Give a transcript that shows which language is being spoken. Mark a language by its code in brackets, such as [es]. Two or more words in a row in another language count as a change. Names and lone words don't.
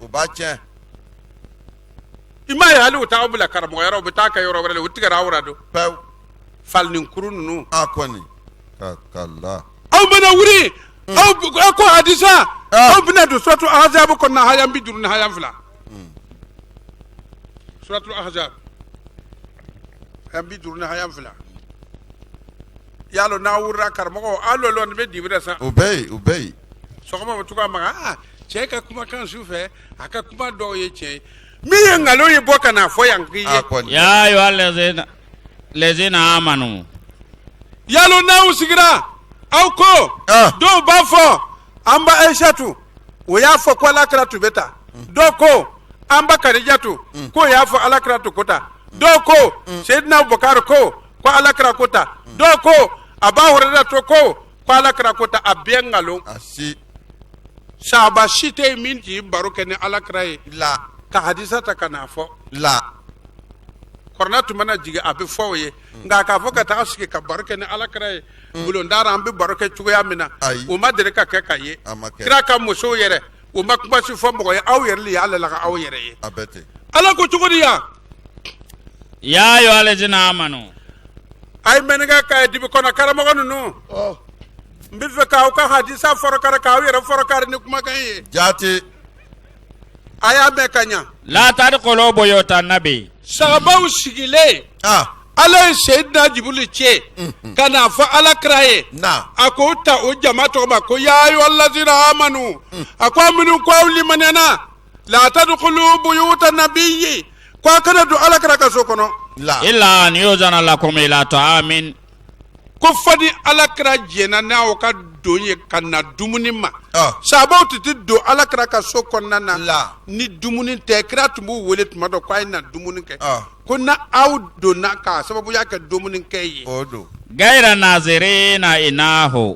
[bm] o b'a tiɲɛ i m'a ye hali u t'aw bila karamɔgɔyɔrɔ u bɛ taa kɛ yɔrɔ wɛrɛ la u tigɛra aw la don pewu falininkuru ninnu a kɔni kala aw bɛna wuli aw ko hadisa aw bɛna don suratu ahzab kɔnɔna haya 50 ni haya 2 suratu ahzab haya 50 ni haya 2 yalo n'a wurira karamɔgɔ alo lɔn bɛ dibira sa o bɛ yen sɔgɔma bɛ to ka maga cɛ ka kumakan su fɛ a ka kuma dɔw ye tiɲɛ ye min ye nkalon ye bɔ ka na fɔ yan k'i ye [ar] يا أيها الذين آمنوا [bm] yalo n'aw sigira aw ko dɔw b'a fɔ an ba Aishatu o y'a fɔ ko alakira tun bɛ ta dɔw ko an ba Kadijatu ko y'a fɔ alakira tun ko ta dɔw ko Seydina Abubakar ko alakira ko ta dɔw ko Aba Hurairata to ko alakira ko ta a bɛɛ nkalon sahaba si tɛ min t'i baro kɛ ni alakira ye ka hadisa ta ka n'a fɔ kɔrɔna tun mana jigin a bɛ fɔ o ye nka k'a fɔ ka taga sigi ka baro kɛ ni alakira ye bulondara an bɛ baro kɛ cogoya min na o ma deli ka kɛ ka ye kira ka musow yɛrɛ o ma kuma si fɔ mɔgɔ ye aw yɛrɛ de y'a lalaga aw yɛrɛ ye ala ko cogo di yan [ar] يا أيها الذين آمنوا [bm] a ye mɛnɛkɛ ka ye dibi kɔnɔ karamɔgɔ ninnu n bɛ fɛ k'aw ka hadisa fɔrɔkari k'aw yɛrɛ fɔrɔkari ni kumakan ye jaati a y'a mɛn ka ɲa [ar] لا تدخلوا بيوت النبي [bm] sahabaw sigilen ala ye Seydina Jibril cɛ ka n'a fɔ alakira ye a ko ta o jama tɔgɔ ma ko [ar] يا أيها الذين آمنوا [bm] a ko minnu ko aw limaniyana [ar] لا تدخلوا بيوت النبي [bm] ko a kana don alakira ka so kɔnɔ [ar] إلا أن يؤذن لكم إلى طعام [bm] ko fadi alakira jɛna n'aw ka don ye ka na dumuni ma sahabaw tɛ don alakira ka so kɔnɔna na ni dumuni tɛ kira tun b'u wele tuma dɔ k'a ye na dumuni kɛ ko na aw donna k'a sababuya kɛ dumuni kɛ ye [ar] غير ناظرين إناه